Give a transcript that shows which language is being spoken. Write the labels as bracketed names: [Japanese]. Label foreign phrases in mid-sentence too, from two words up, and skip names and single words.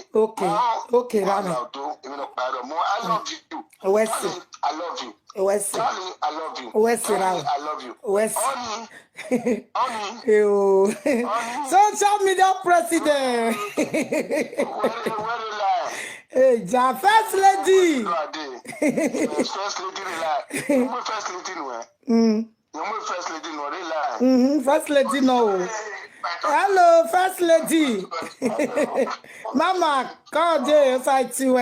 [English] Okay, Rami. I love you. Wesley. I love you. Wesley. I love you. Wesley. I love you. Wesley. Social media president. Hey, ja first lady. First lady like. First lady no. First lady no. First lady no. Hello, first lady. Mama, call Jay fight you.